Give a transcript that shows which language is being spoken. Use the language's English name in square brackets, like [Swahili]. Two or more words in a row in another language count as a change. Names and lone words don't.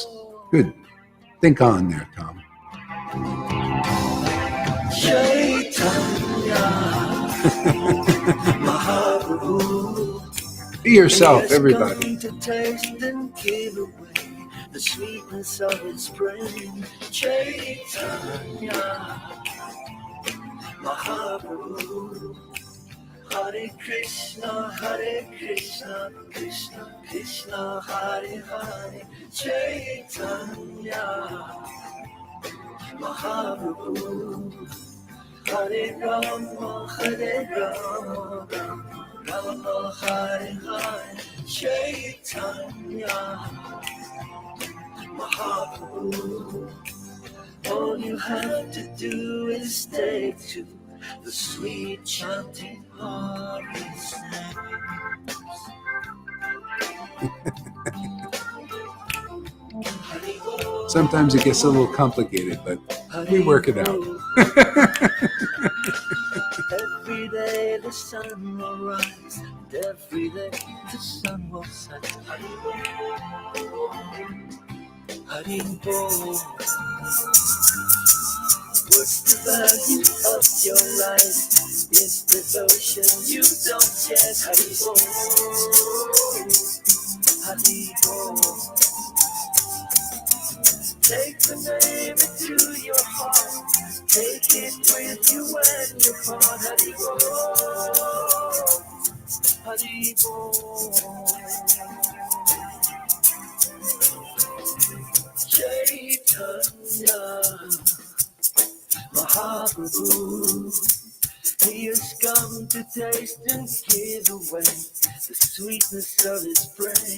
[English] Good. Think on there, Tom. Chaitanya Mahaprabhu. Be yourself, He has everybody. come to taste and give away the sweetness of his brain. Chaitanya Mahaprabhu. [Sanskrit] Hare Krishna, Krishna Krishna, Hare Hare. [English] Chaitanya Mahaprabhu. [Sanskrit] Hare Rama, Rama Hare Hare. [English] Chaitanya Mahaprabhu. All you have to do is take to the sweet chanting Hari's name. Sometimes it gets a little complicated, but we work it out. Every day the sun will rise, and every day the sun will set. Hari-bo. What's the value of your life? It's devotion you don't get. Hari-bo. Hari-bo. Take the name into your heart. Take it with you when you part. Hari-bo. Hari-bo. Chaitanya Mahaprabhu. He has come to taste and give away the sweetness of his brain.